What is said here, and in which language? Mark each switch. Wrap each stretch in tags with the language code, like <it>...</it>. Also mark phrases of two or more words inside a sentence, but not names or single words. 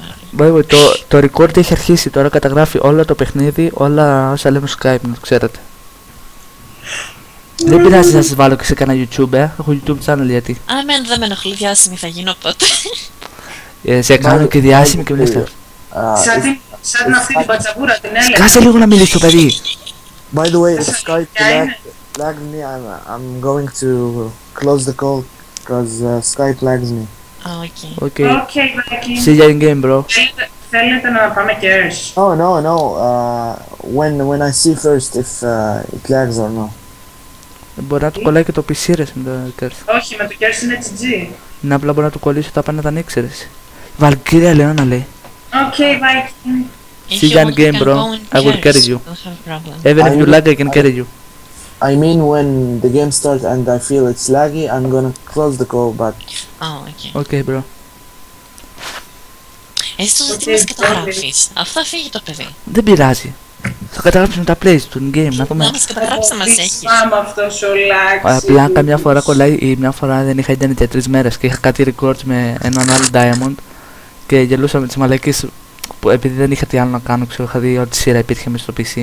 <el>άλλη. Το record έχει αρχίσει, τώρα καταγράφει όλο το παιχνίδι, όλα όσα λέμε στο Skype, να το ξέρετε. Δεν πειράζει να σας βάλω και σε κανένα YouTube, έχω YouTube channel γιατί. Δεν με ενοχλεί, διάσημη θα γίνω οπότε. Σε κάνω και διάσημη και μιλήστε. Σαν αυτή την πατσαβούρα την έλεγα. Κάσε λίγο να μιλήσει το παιδί.</el> <en>By the way, Skype lagged me. I'm going to close the call because Skype lags me. Okay. See you in game, bro.</en> <el>Θέλετε να πάμε curse?</el> <en>Oh no. When I see first if it lags or no.</en> <el>Μπορεί να του κολλάει και το PC ρε με το curse. Όχι, με το curse είναι HG. Είναι απλά μπορεί να του κολλήσει όταν πάνε να τα ανοίξεις. Βαλκύρια Λεώνα λέει.</el> <en>Okay, Viking. See you in game, bro. I will carry you. Even if you lag, I can carry you. I mean, when the game starts and I feel it's laggy, I'm gonna close the call, but... Okay, bro.</en> <el>Εσύ το ζητήμες καταγράφεις. Αυτό φύγει το παιδί. Δεν πειράζει. Θα καταγράψουμε τα plays του in-game, να δούμε. Να μας καταγράψεις να μας έχεις. αυτός ο Λάξι. Απλά καμιά φορά κολλάει ή μια φορά δεν είχα internet για 3 μέρες και είχα κάτι records με έναν άλλο Diamond και γελούσα με τις μαλακίες που επειδή δεν είχα τι άλλο να κάνω, ξέρω, είχα δει ό,τι σειρά υπήρχε μες στο PC.</el>